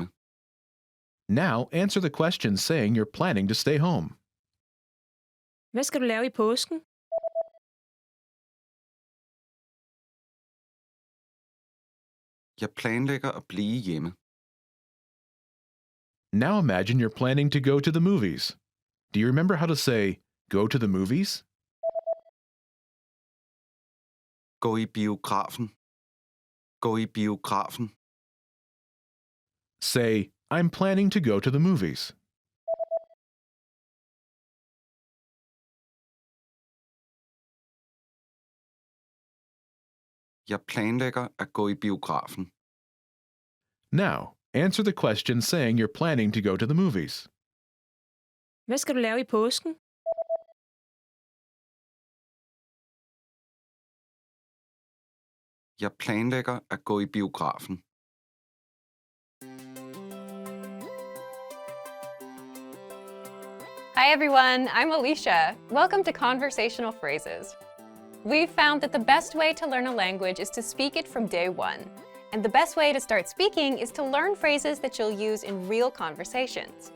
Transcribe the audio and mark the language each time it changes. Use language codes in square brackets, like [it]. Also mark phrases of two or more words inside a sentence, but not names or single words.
[en] Now, answer the question saying you're planning to stay home. [da] Hvad skal du lave i påsken? Jeg planlægger at blive hjemme. [en] Now imagine you're planning to go to the movies. Do you remember how to say, go to the movies? [da] Gå i biografen. Gå i biografen. [en] Say, I'm planning to go to the movies. [da] Jeg planlægger at gå i biografen. [en] Now, answer the question saying you're planning to go to the movies. [da] Hvad skal du lave i påsken? Jeg planlægger at gå i biografen. [en] Hi everyone, I'm Alicia. Welcome to Conversational Phrases. We've found that the best way to learn a language is to speak it from day one. And the best way to start speaking is to learn phrases that you'll use in real conversations.